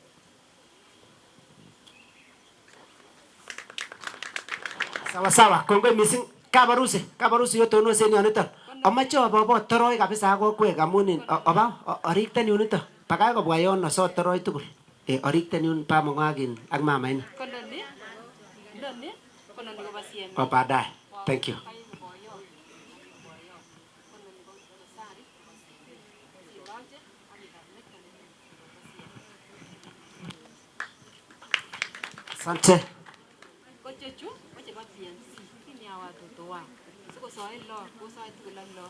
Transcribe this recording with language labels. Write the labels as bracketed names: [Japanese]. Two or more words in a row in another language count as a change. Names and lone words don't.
[Kalenjin] Sawa, kongoi missing. Kabarusi yotonos en yoniton. Amache abobo toroi kabisa kokwek amun oba orikten yunito. Pakach kobwa yon osot toroi tugul. Orikten yun pamong'akin ak mamaini. [Swahili] Baadaye. [English] Thank you. [Swahili] Asante. [Kalenjin] Kochechu kochebo PNC. Kimi [Swahili] hawa watoto wao. [Kalenjin] Sikosoe lo, kosoe tugul ak lo.